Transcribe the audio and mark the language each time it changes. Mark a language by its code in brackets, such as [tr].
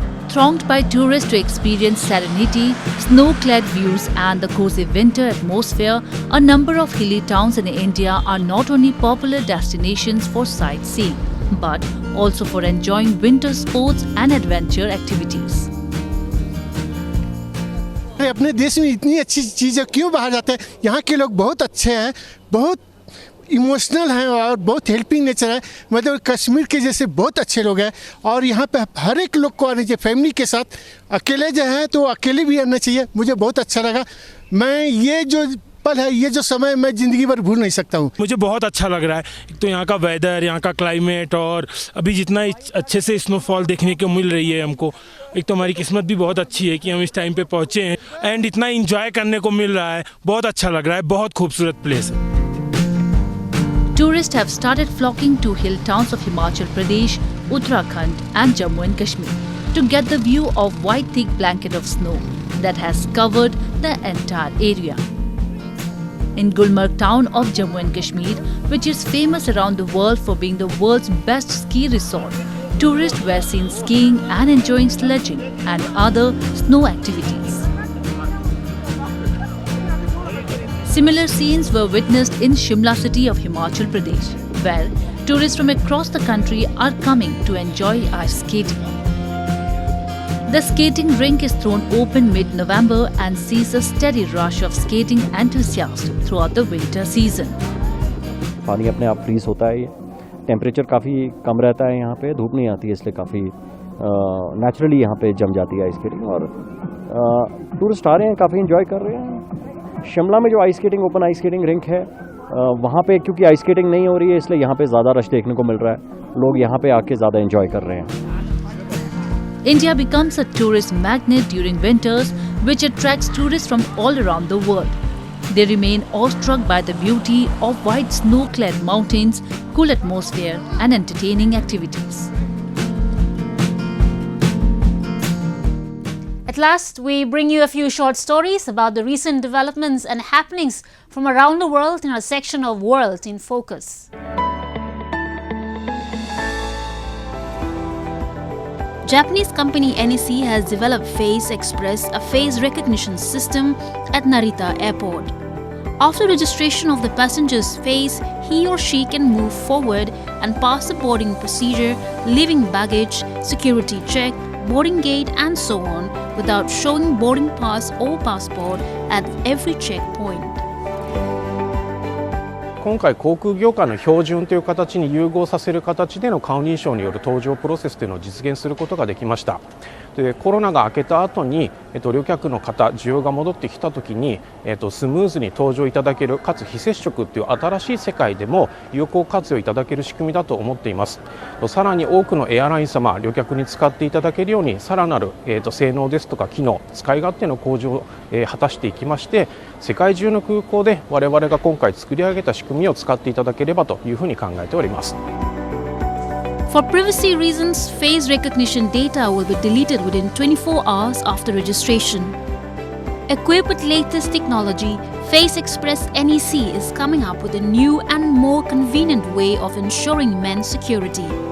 [en] Thronged by tourists to experience serenity, snow-clad views and the cozy winter atmosphere, a number of hilly towns in India are not only popular destinations for sightseeing, but also for enjoying winter sports and adventure activities. [hi] अपने देश में इतनी अच्छी चीज़ें क्यों बाहर जाते हैं? यहाँ के लोग बहुत अच्छे हैं, बहुत इमोशनल हैं और बहुत हेल्पिंग नेचर है। मतलब कश्मीर के जैसे बहुत अच्छे लोग हैं और यहाँ पे हर एक लोग को आना चाहिए फैमिली के साथ। अकेले जो हैं तो अकेले भी आना चाहिए। मुझे बहुत अच्छा लगा। मैं ये जो पल है, ये जो समय मैं ज़िंदगी भर भूल नहीं सकता हूँ। मुझे बहुत अच्छा लग रहा है। एक तो यहाँ का वेदर, यहाँ का क्लाइमेट, और अभी जितना अच्छे से स्नोफॉल देखने को मिल रही है हमको, एक तो हमारी किस्मत भी बहुत अच्छी है कि हम इस टाइम पे पहुँचे हैं एंड इतना एंजॉय करने को मिल रहा है। बहुत अच्छा लग रहा है, बहुत खूबसूरत प्लेस है। [en] Tourists have started flocking to hill towns of Himachal Pradesh, Uttarakhand and Jammu and Kashmir to get the view of white thick blanket of snow that has covered the entire area. In Gulmarg town of Jammu and Kashmir, which is famous around the world for being the world's best ski resort, tourists were seen skiing and enjoying sledging and other snow activities. Similar scenes were witnessed in Shimla city of Himachal Pradesh, where tourists from across the country are coming to enjoy ice skating. The skating rink is thrown open mid-November and sees a steady rush of skating enthusiasts throughout the winter season. [hi] पानी अपने आप freeze होता है, temperature काफ़ी कम रहता है यहाँ पे, धूप नहीं आती है, इसलिए काफ़ी नेचुरली यहाँ पे जम जाती है आइस स्केटिंग, और टूरिस्ट आ रहे हैं, काफ़ी एंजॉय कर रहे हैं। शिमला में जो ice skating open ice skating rink है, वहाँ पे क्योंकि आइस स्केटिंग नहीं हो रही है, इसलिए यहाँ पे ज़्यादा रश देखने को मिल रहा है, लोग यहाँ पे आके ज़्यादा एंजॉय कर रहे हैं। [en] India becomes a tourist magnet during winters, which attracts tourists from all around the world. They remain awestruck by the beauty of white snow-clad mountains, cool atmosphere and entertaining activities. At last, we bring you a few short stories about the recent developments and happenings from around the world in our section of World in Focus. Japanese company NEC has developed Face Express, a face recognition system at Narita Airport. After registration of the passenger's face, he or she can move forward and pass the boarding procedure, leaving baggage, security check, boarding gate and so on without showing boarding pass or passport at every checkpoint. [ja] 今回航空業界の標準という形に融合させる形での顔認証による搭乗プロセスというのを実現することができました。でコロナが明けた後に、旅客の方需要が戻ってきた時に、スムーズに搭乗いただけるかつ非接触という新しい世界でも有効活用いただける仕組みだと思っています。さらに多くのエアライン様旅客に使っていただけるようにさらなる、性能ですとか機能使い勝手の向上を、果たしていきまして世界中の空港で我々が今回作り上げた仕組みを使っていただければというふうに考えております。 [en] For privacy reasons, face recognition data will be deleted within 24 hours after registration. Equipped with latest technology, Face Express NEC is coming up with a new and more convenient way of ensuring men's security.